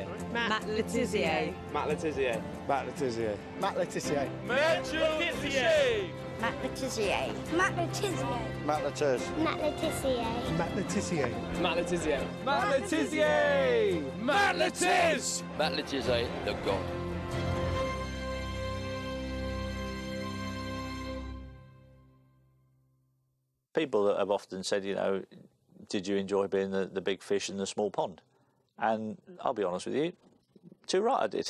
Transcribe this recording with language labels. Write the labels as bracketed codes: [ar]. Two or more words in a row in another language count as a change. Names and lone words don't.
[en] Matt Le Tissier. Matt Le Tissier. Matt Le Tissier. Matt Le Tissier. Matt Le Tissier. Matt Le Tissier. Matt Le Tissier. Matt Le Tissier. Matt Le Tissier. Matt Le Tissier. Matt Le Tissier. Matt Le Tiss. Matt Le Tissier, the God. People have often said, you know, did you enjoy being the big fish in the small pond? And I'll be honest with you, too right I did.